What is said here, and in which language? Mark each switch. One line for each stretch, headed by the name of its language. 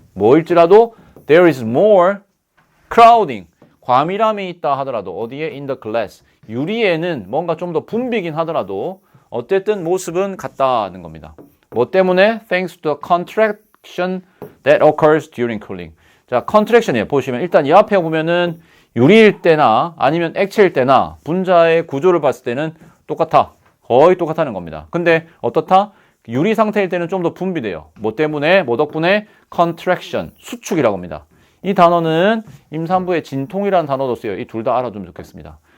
Korean: 뭐일지라도
English: there is more crowding.
Korean: 과밀함이 있다 하더라도 어디에?
English: in the glass.
Korean: 유리에는 뭔가 좀 더 붐비긴 하더라도 어쨌든 모습은 같다는 겁니다. 뭐 때문에?
English: Thanks to the contraction that occurs during cooling.
Korean: 자, contraction이에요. 보시면 일단 이 앞에 보면은 유리일 때나 아니면 액체일 때나 분자의 구조를 봤을 때는 똑같아. 거의 똑같다는 겁니다. 근데 어떻다? 유리 상태일 때는 좀 더 분비돼요. 뭐 때문에? 뭐 덕분에? contraction, 수축이라고 합니다. 이 단어는 임산부의 진통이라는 단어도 써요. 이 둘 다 알아두면 좋겠습니다.